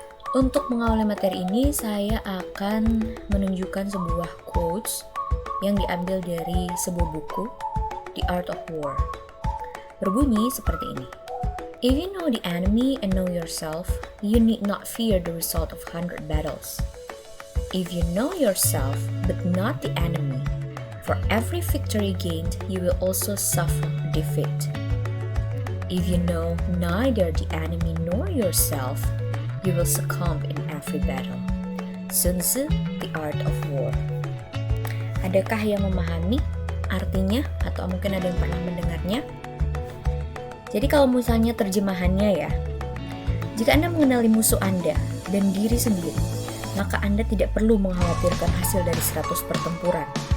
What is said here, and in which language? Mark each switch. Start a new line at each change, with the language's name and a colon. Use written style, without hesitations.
Indonesian: Untuk mengawali materi ini, saya akan menunjukkan sebuah quotes yang diambil dari sebuah buku, The Art of War. Berbunyi seperti ini.
English: If you know the enemy and know yourself, you need not fear the result of 100 battles. If you know yourself but not the enemy, for every victory gained, you will also suffer defeat. If you know neither the enemy nor yourself, you will succumb in every battle. Sun Tzu, The Art of War.
Indonesian: Adakah yang memahami artinya atau mungkin ada yang pernah mendengarnya? Jadi kalau misalnya terjemahannya ya, jika Anda mengenali musuh Anda dan diri sendiri, maka Anda tidak perlu mengkhawatirkan hasil dari 100 pertempuran.